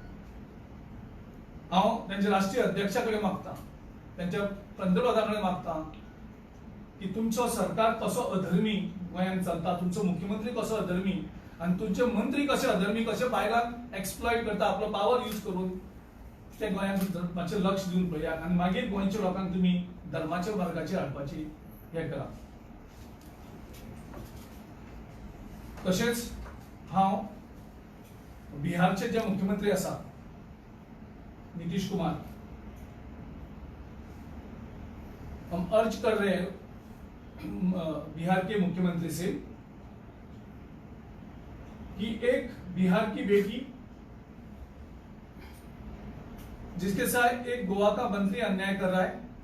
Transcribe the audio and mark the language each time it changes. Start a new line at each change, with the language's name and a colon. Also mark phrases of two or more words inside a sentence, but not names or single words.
Konkani: हांव त्यांच्या राष्ट्रीय अध्यक्षा कडेन मागतां, त्यांच्या पंतप्रधाना कडेन मागतां की तुमचो सरकार कसो अधर्मी गोंयांत चलता, तुमचो मुख्यमंत्री कसो अधर्मी आनी तुमचे मंत्री कशे अधर्मी, कशे बायलांक एक्सप्लॉयट करता आपलो
English: power use
Konkani: करून, ते गोंयांत मातशें लक्ष दिवन पळयात आनी मागीर गोंयच्या लोकांक तुमी धर्माच्या मार्गाचेर हाडपाची हे करा. तशेंच हांव बिहारचे जे मुख्यमंत्री आसा नीतीश कुमार,
Hindi: हम अर्ज कर रहे हैं बिहार के मुख्यमंत्री से कि एक बिहार की बेटी जिसके साथ एक गोवा का मंत्री अन्याय कर रहा है